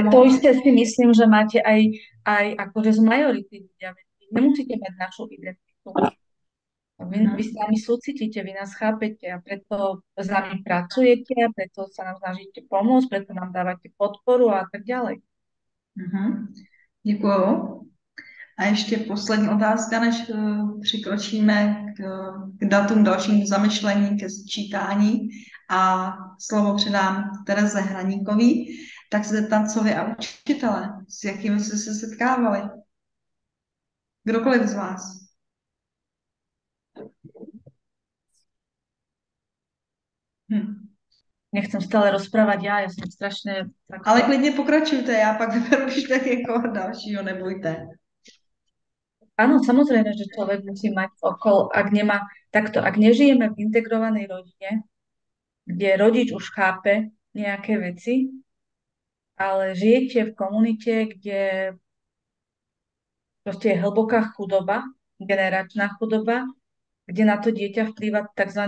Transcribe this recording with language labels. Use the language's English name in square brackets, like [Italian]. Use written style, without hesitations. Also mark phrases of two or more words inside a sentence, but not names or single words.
[Slovak] to moc. isté si myslím, že máte aj akože z majority ľudia. Nemusíte mať našu identitu. Vy s nami súcitíte, vy nás chápete a preto s nami pracujete a preto sa nám snažíte pomôcť, preto nám dávate podporu a tak ďalej. [Czech] Děkuju. A ještě poslední otázka, než přikročíme k datům dalšímu zamyšlení, ke sčítání a slovo předám Tereze Hraníkový. Tak se zeptat, co vy a učitele, s jakými jste se setkávali? Kdokoliv z vás. [Slovak] Nechcem stále rozprávať ja som strašne... [Czech] Ale klidně pokračujte, já pak vyberu když tak jako dalšího, nebojte. [Slovak] Áno, samozrejme, že človek musí mať okolo, ak nežijeme v integrovanej rodine, kde rodič už chápe nejaké veci, ale žijete v komunite, kde proste je hlboká chudoba, generačná chudoba, kde na to dieťa vplýva tzv.